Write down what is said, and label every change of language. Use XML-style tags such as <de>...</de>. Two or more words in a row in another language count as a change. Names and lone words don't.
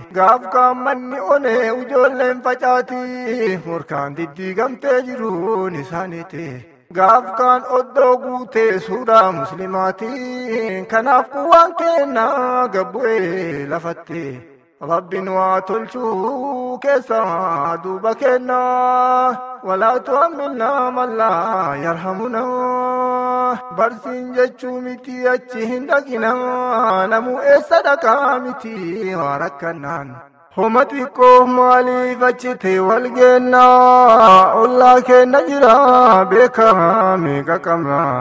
<om>Gaaf kaan manni one ijoolleen facaati. Morkaan diddiigamtee jiruun isaaniiti. Gaaf kaan oddoo guutee suuraa muslimaati. Kanaaf kuwaan kennaa gabbu'ee lafatti. Rabbiin waa tolchuu keessa duuba kenna.</om> <ar>ولا تحملنا ما لا يرحمنا.</ar> <om>Barsiin jechuu miti achi hin dhaqina. Namuu eessa dhaqaa miti waa rakkannaan. Homa xiqqoo maaliif achi ta'e wal geenna? Ollaa keenna jira beekaa meeqa qabna?</om>